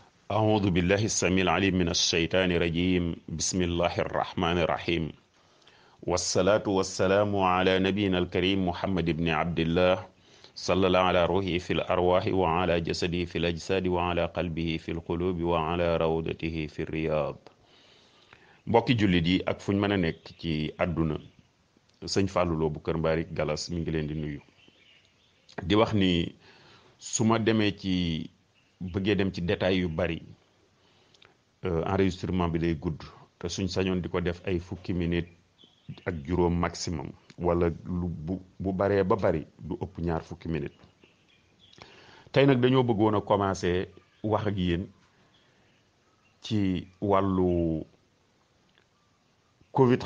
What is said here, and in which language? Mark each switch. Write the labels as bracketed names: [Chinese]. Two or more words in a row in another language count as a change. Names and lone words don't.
[Arabic] أعوذ بالله السميع العليم من الشيطان الرجيم بسم الله الرحمن الرحيم والصلاة والسلام على نبينا الكريم محمد بن عبد الله صلى الله على روحه في الأرواح وعلى جسده في الأجساد وعلى قلبه في القلوب وعلى روضته في الرياض [Wolof] mbokki jullit yi ak fuñ mën a nekk ci àdduna sëñ Fallou Lo bu Kër Mbaarik Galas mi ngi leen di nuyu di wax ni su ma demee ci bëggee dem ci détail yu bari enregistrement bi day gudd te suñ sañoon di ko def ay fukki minute ak juróom maximum wala lu bu baree ba bari du ëpp ñaar fukki minute tey nag dañoo bëggoon a commencer wax ak yéen ci wàllu Covid.